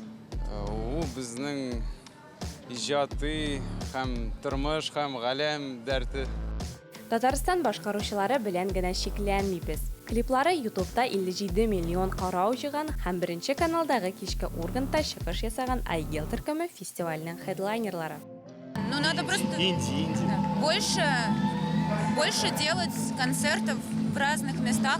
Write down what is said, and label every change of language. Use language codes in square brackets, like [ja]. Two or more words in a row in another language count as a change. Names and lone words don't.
[tt] Ул безнең иҗаты һәм тормыш һәм галәм дәрте. Татарстан башкаручылары белән генә шикләнмибез. Клиплары YouTube'да 57 миллион карау җыйган һәм беренче каналдагы кичке урганда чыгыш ясаган Айгел төркеме фестивальнең хедлайнерлары. [ru] Ну надо просто больше делать концертов в разных местах.